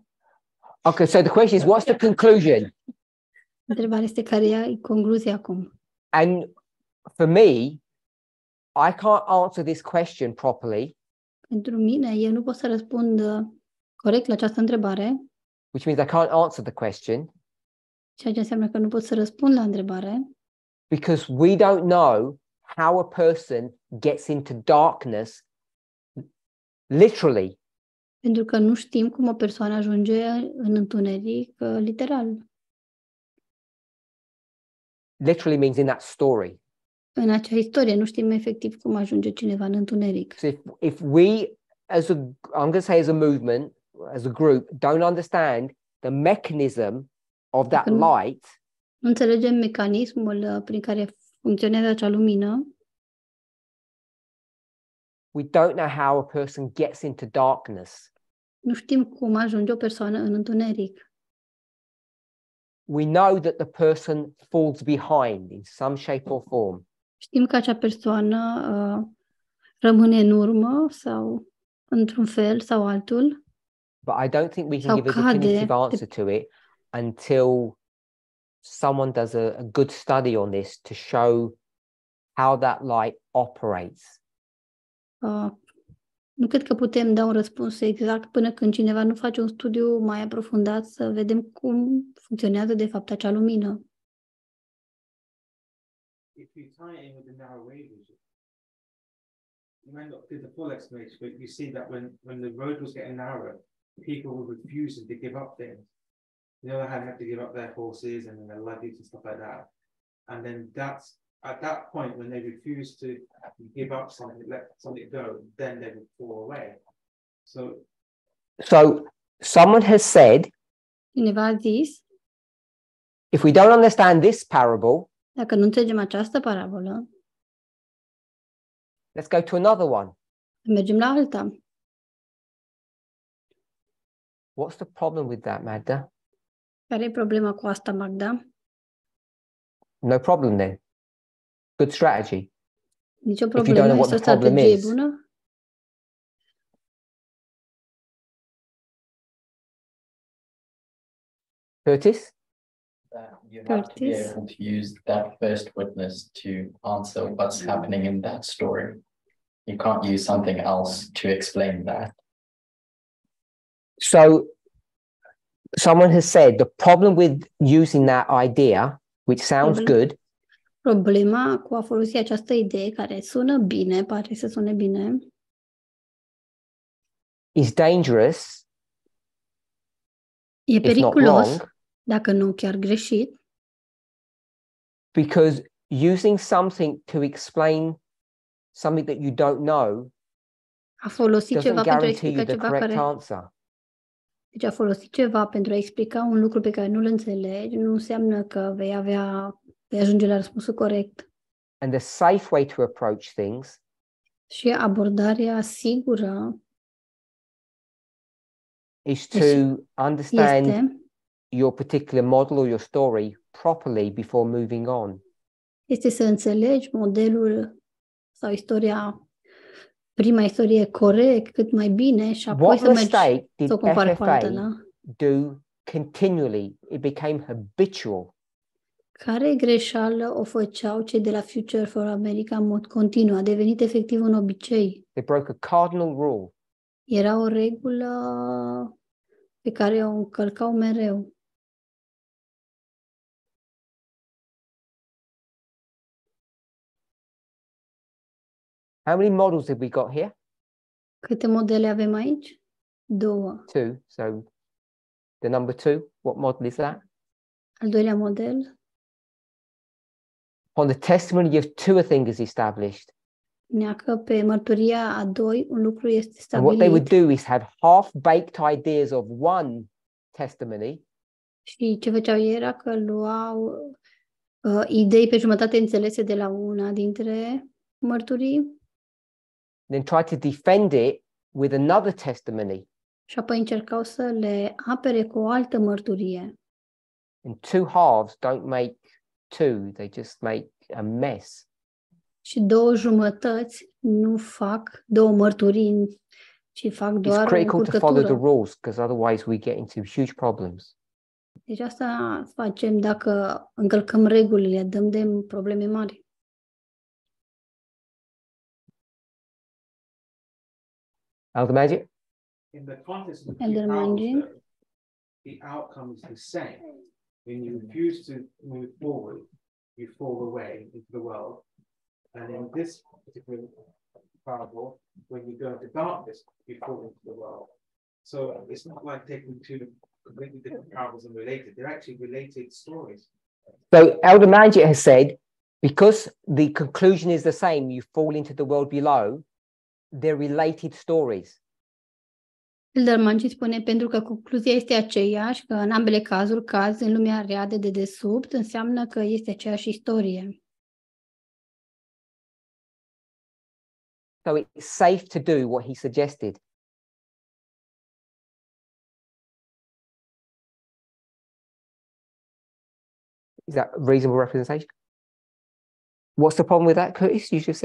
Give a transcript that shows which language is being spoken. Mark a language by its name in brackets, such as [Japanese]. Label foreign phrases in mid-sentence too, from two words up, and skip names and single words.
[English] okay, so the question is, what's the conclusion? [Romanian] Întrebarea este care e concluzia acum. [English] And for me, I can't answer this question properly, [Romanian] Pentru mine, eu nu pot să răspund corect la această întrebare, [English] which means I can't answer the question [Romanian] ceea ce înseamnă că nu pot să răspund la întrebare, [English] because we don't know how a person gets into darkness literally. [Romanian] pentru că nu știm cum o persoană ajunge în întuneric, literal. [English] Literally means in that story. [Romanian] În acea istorie nu știm efectiv cum ajunge cineva în întuneric. [English] So if we, I'm going to say as a movement, as a group, don't understand the mechanism of that light, [Romanian] Nu înțelegem mecanismul prin care funcționează acea lumină, [English] we don't know how a person gets into darkness. [Romanian] nu știm cum ajunge o persoană în întuneric. [English] We know that the person falls behind in some shape or form. [Romanian] Știm că acea persoană rămâne în urmă sau într-un fel sau altul, [English] But I don't think we can [Romanian] sau [English] give a [Romanian] cade [English] definitive answer to it until someone does a good study on this to show how that light operates. [Romanian] Nu cred că putem da un răspuns exact până când cineva nu face un studiu mai aprofundat să vedem cum funcționează de fapt acea lumină. [English] If you tie it in with the narrow wave vision, you might not do the full explanation, but you see that when the road was getting narrower, people were refusing to give up things. The other hand had to give up their horses and their luggage and stuff like that. And then that's at that point when they refuse to give up something, let something go, then they would fall away. So someone has said, [Romanian] Cineva a zis, [English] if we don't understand this parable, [Romanian] dacă nu înțelegem această parabolă, [English] let's go to another one. [Romanian] mergem la alta. [English] What's the problem with that, Magda? [Romanian] Care e problema cu asta, Magda? [English] No problem then. Good strategy. [Romanian] Nici o [English] If you don't know [Romanian] problemă, [English] what [Romanian] este o [English] the problem [Romanian] strategie [English] is. [Romanian] bună? Curtis? [English] That you have to be Curtis? able to use that first witness to answer what's happening in that story. You can't use something else to explain that. So someone has said the problem with using that idea, which sounds good, [Romanian] Problema cu a folosi această idee care sună bine, pare să sune bine, [English] is dangerous, [Romanian] e [English] if not [Romanian] periculos, [English] wrong, [Romanian] dacă nu chiar greșit, [English] because using something to explain something that you don't know [Romanian] a folosi [English] doesn't [Romanian] ceva pentru a [English] guarantee you [Romanian] explica [English] the [Romanian] ceva [English] correct [Romanian] care... [English] answer. [Romanian] Deci a folosi ceva pentru a explica un lucru pe care nu-l înțelegi, nu înseamnă că vei ajunge la răspunsul corect. [English] And the safe way to approach things [Romanian] Și abordarea sigură [English] is to understand [Romanian] este [English] your particular model or your story properly before moving on. [Romanian] este să înțelegi modelul sau prima istorie corect, cât mai bine și apoi [English] What [Romanian] să mergi [English] mistake did [Romanian] să o compari cu alta, FFA da? [English] do continually? It became habitual. [Romanian] Care greșeală o făceau cei de la Future for America în mod continuu? A devenit efectiv un obicei. [English] They broke a cardinal rule. [Romanian] Era o regulă pe care o încălcau mereu. [English] How many models have we got here? [Romanian] Câte modele avem aici? 2. 2. [English] So the number 2, what model is that? [Romanian] Al doilea model, [English] On the testimony of 2, a thing is established. [Romanian] neacă pe mărturia a 2, un lucru este [English] And what they would [Romanian] stabilit [English] do is have half-baked ideas of one testimony [Romanian] și ce făceau ei era că luau idei pe jumătate înțelese de la una dintre mărturii [English] then try to defend it with another testimony. [Romanian] și apoi încercau să le apere cu o altă mărturie. [English] And 2 halves don't make 2, they just make a mess. [Romanian] Și 2 jumătăți nu fac 2 mărturii, ci fac [English] It's [Romanian] doar o [English] critical to follow the [Romanian] încurcătură. [English] rules because otherwise we get into huge problems. [Romanian] Deci asta facem dacă încălcăm regulile, dăm de probleme mari. [English] Elder Magic? in the context of the Elder parables, Manji. though, the outcome is the same. When you refuse to move forward, you fall away into the world. And in this particular parable, when you go into darkness, you fall into the world. So it's not like taking 2 completely different parables and related. They're actually related stories. So Elder Manjit has said, because the conclusion is the same, you fall into the world below, they're related stories. [Romanian] Elder Manji spune, pentru că concluzia este aceeași, că în ambele cazuri cazi în lumea rea de dedesubt, înseamnă că este aceeași istorie. [English] So it's safe to do what he suggested. Is that a reasonable representation? What's the problem with that, Curtis, you just said?